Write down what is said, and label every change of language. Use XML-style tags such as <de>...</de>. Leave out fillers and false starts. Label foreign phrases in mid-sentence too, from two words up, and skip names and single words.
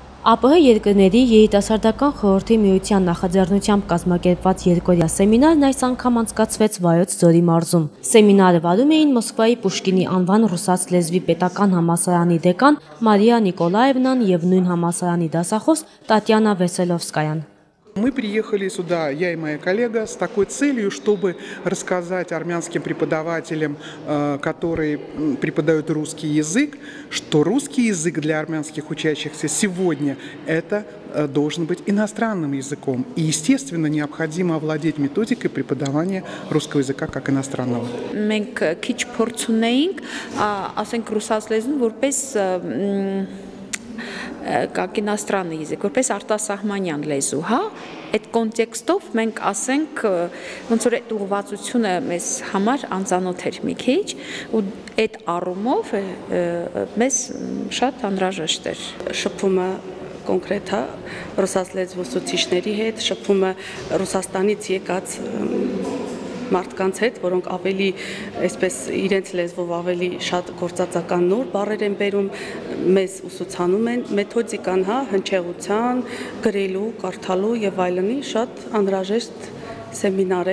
<hy>ԱՊՀ երկրների երիտասարդական խորհրդի միության նախաձեռնությամբ կազմակերպված երկօրյա սեմինարն այս անգամ անցկացվեց Վայոց ձորի մարզում։ Սեմինարը վարում էին Մոսկվայի Պուշկինի անվան ռուսաց լեզվի պետական համալսարանի դեկան Մարիա Նիկոլաևնան և նույն համալսարանի դասախոս Տատյանա Վեսելովսկայան։</hy> <ru>Мы приехали сюда, я и моя коллега, с такой целью, чтобы рассказать армянским преподавателям, которые преподают русский язык, что русский язык для армянских учащихся сегодня это должен быть иностранным языком. И, естественно, необходимо овладеть методикой преподавания русского языка как иностранного.</ru> <hy>Մենք քիչ փորձ ունեինք, ասենք ռուսաց լեզուն որպես</hy> <ru>как иностранный язык,</ru> <hy>որպես արտասահմանյան լեզու, հա, այդ կոնտեքստով մենք ասենք ոնց որ այդ ուղղվածությունը մեզ համար անծանոթ էր մի քիչ ու այդ առումով մեզ շատ անհրաժեշտ էր շփումը կոնկրետ հա ռուսաց լեզվու ուսուցիչների հետ, շփումը Ռուսաստանից եկած մարդկանց հետ, որոնք ավելի այսպես իրենց լեզվով ավելի շատ գործածական նոր բառեր են բերում, մեզ ուսուցանում են մեթոդիկան, հա, հնչեղության, գրելու, կարդալու եւ այլնի շատ անհրաժեշտ սեմինար է։</hy>